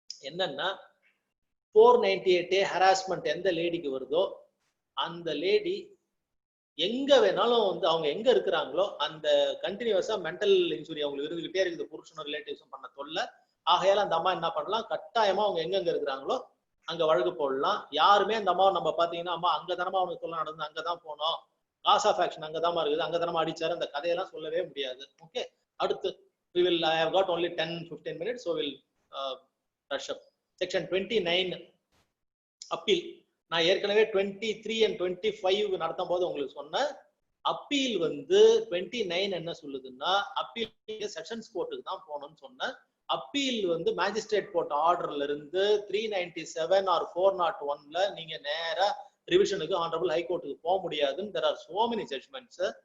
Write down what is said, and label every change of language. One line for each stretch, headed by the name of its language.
Tamil: என்னன்னா, 498A harassment எந்த லேடிக்கு வருதோ அந்த லேடி எங்க வேணாலும் வந்து அவங்க எங்க இருக்கிறாங்களோ அந்த கண்டினியூஸா மென்டல் இன்ஜுரி அவங்களுக்கு இருந்துகிட்டே இருக்குது, புருஷனும் ரிலேட்டிவ்ஸும் பண்ண தொல்லை. ஆகையால அந்த அம்மா என்ன பண்ணலாம், கட்டாயமா அவங்க எங்கெங்க இருக்கிறாங்களோ அங்க வழக்கு போடலாம். யாருமே அந்த அம்மாவை நம்ம பாத்தீங்கன்னா அம்மா அங்கதானமா அவனுக்கு சொல்ல நடந்து அங்கதான் போனோம், காஸ் ஆஃப் ஆக்ஷன் அங்கதான் இருக்குது, அங்கதானமா அடிச்சாரு, அந்த கதையெல்லாம் சொல்லவே முடியாது.
English: Okay, அடுத்து I have got only 10-15 minutes, so we'll rush up.
Tamil: Section 29 appeal. நான் ஏற்கனவே 23 and 25 நடத்தும் போது உங்களுக்கு சொன்ன அப்பீல் வந்து 29 என்ன சொல்லுதுன்னா, அப்பீல் செஷன்ஸ் கோர்ட்டுக்கு தான் போகணும்னு சொன்னேன். அப்பீல் வந்து மேஜிஸ்ட்ரேட் கோர்ட் ஆர்டர்ல இருந்து 397 or 401ல நீங்க நேரா ரிவிஷனுக்கு ஆனரபிள் ஹைகோர்ட்டுக்கு போக முடியாதுன்னு
English: there are so many judgments.